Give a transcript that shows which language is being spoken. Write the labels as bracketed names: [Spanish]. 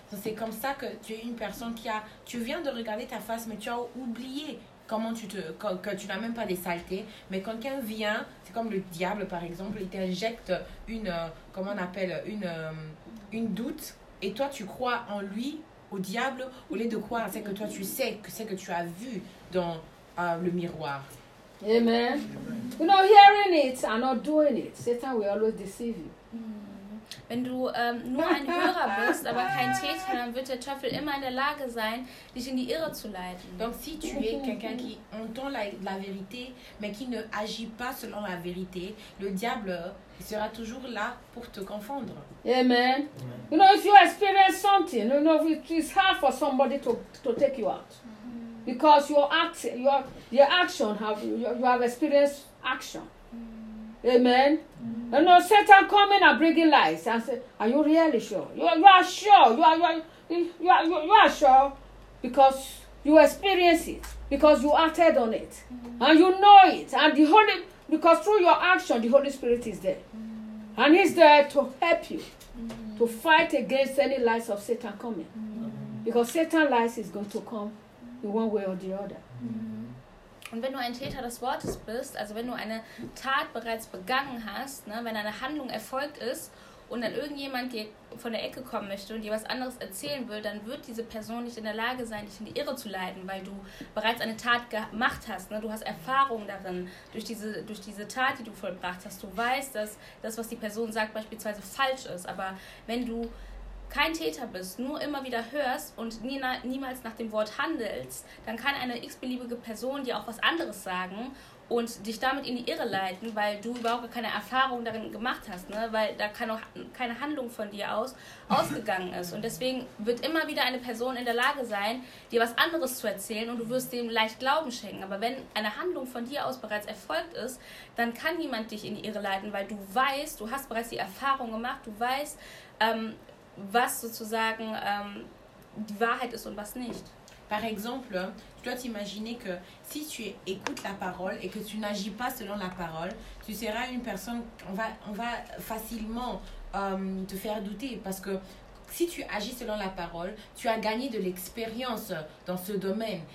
[French] Donc, c'est comme ça que tu es une personne qui a... Tu viens de regarder ta face, mais tu as oublié comment que tu n'as même pas des saletés. Mais quand quelqu'un vient, c'est comme le diable, par exemple, il t'injecte une doute. Et toi, tu crois en lui, au diable, au lieu de croire c'est que toi, tu sais que c'est que tu as vu dans le miroir. Amen. [English] You know, hearing it and not doing it, Satan will always deceive you. [German] Wenn du nur ein Hörer bist, aber kein Täter, dann wird der Teufel immer in der Lage sein, dich in die Irre zu leiten. [French] Donc si tu es quelqu'un qui entend la vérité, mais qui ne agit pas selon la vérité, le diable sera toujours là pour te confondre. Amen. [English] You know, if you experience something, you know, it's hard for somebody to take you out, because your action have experienced action. Amen. And no, Satan coming and bringing lies and say, are you really sure? You are sure because you experience it, because you acted on it, and you know it, and the Holy, because through your action the Holy Spirit is there, and he's there to help you to fight against any lies of Satan coming, because Satan lies is going to come in one way or the other. [German] Und wenn du ein Täter des Wortes bist, also wenn du eine Tat bereits begangen hast, ne, wenn eine Handlung erfolgt ist und dann irgendjemand dir von der Ecke kommen möchte und dir was anderes erzählen will, dann wird diese Person nicht in der Lage sein, dich in die Irre zu leiten, weil du bereits eine Tat gemacht hast. Ne? Du hast Erfahrung darin, durch diese Tat, die du vollbracht hast. Du weißt, dass das, was die Person sagt, beispielsweise falsch ist. Aber wenn du kein Täter bist, nur immer wieder hörst und niemals nach dem Wort handelst, dann kann eine x-beliebige Person dir auch was anderes sagen und dich damit in die Irre leiten, weil du überhaupt keine Erfahrung darin gemacht hast, ne? Weil da keine Handlung von dir ausgegangen ist. Und deswegen wird immer wieder eine Person in der Lage sein, dir was anderes zu erzählen und du wirst dem leicht Glauben schenken. Aber wenn eine Handlung von dir aus bereits erfolgt ist, dann kann niemand dich in die Irre leiten, weil du weißt, du hast bereits die Erfahrung gemacht, du weißt, was sozusagen die Wahrheit ist und was nicht. [French] Par exemple, tu dois t'imaginer que si tu écoutes la parole et que tu n'agis pas selon la parole, tu seras une personne, on va facilement te faire douter. Parce que si tu agis selon la parole, tu as gagné de l'expérience dans ce domaine.